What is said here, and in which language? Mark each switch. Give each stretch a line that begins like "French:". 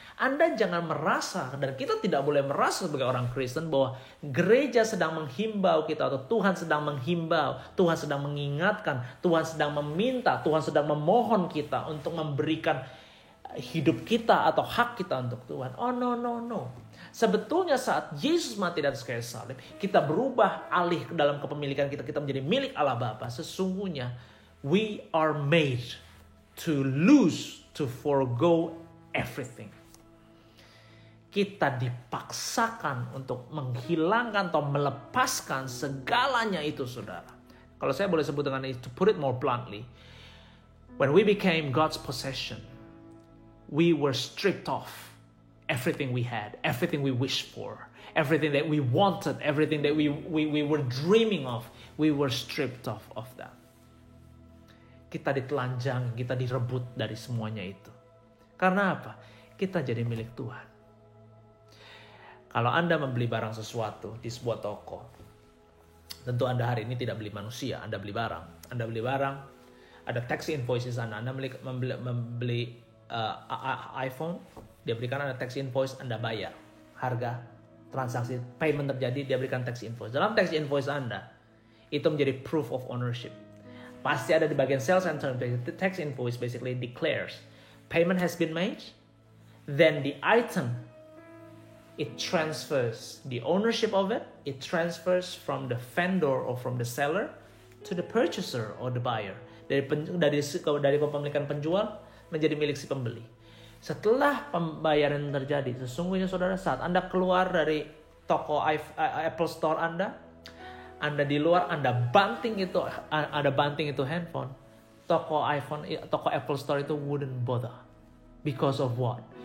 Indonesian: Anda jangan merasa, dan kita tidak boleh merasa sebagai orang Kristen bahwa gereja sedang menghimbau kita, atau Tuhan sedang menghimbau, Tuhan sedang mengingatkan, Tuhan sedang meminta, Tuhan sedang memohon kita untuk memberikan hidup kita atau hak kita untuk Tuhan. Oh no. Sebetulnya saat Yesus mati di atas kayu salib, kita berubah alih ke dalam kepemilikan kita menjadi milik Allah Bapa.
English: Sesungguhnya we are made to lose, to forgo everything.
Indonesian: Kita dipaksakan untuk menghilangkan atau melepaskan segalanya itu, saudara.
English: Kalau saya boleh sebut dengan itu, to put it more bluntly, when we became God's possession, we were stripped off everything we had, everything we wished for, everything that we wanted, everything that we were dreaming of, we were stripped off of that.
Indonesian: Kita ditelanjang, kita direbut dari semuanya itu. Karena apa? Kita jadi milik Tuhan. Kalau Anda membeli barang sesuatu di sebuah toko, tentu Anda hari ini tidak beli manusia, Anda beli barang. Anda beli barang, ada tax invoice di sana. Anda membeli iPhone, dia berikan Anda tax invoice, Anda bayar harga transaksi, payment terjadi, dia berikan tax invoice. Dalam tax invoice Anda itu menjadi proof of ownership. Pasti ada di bagian sales and terms.
English: The tax invoice basically declares payment has been made, then the item, it transfers the ownership of it, it transfers from the vendor or from the seller to the purchaser or the buyer.
Indonesian: Dari kepemilikan penjual menjadi milik si pembeli. Setelah pembayaran terjadi, sesungguhnya saudara, saat Anda keluar dari toko Apple Store Anda di luar, Anda banting itu handphone, toko Apple Store itu wouldn't bother. Because of what?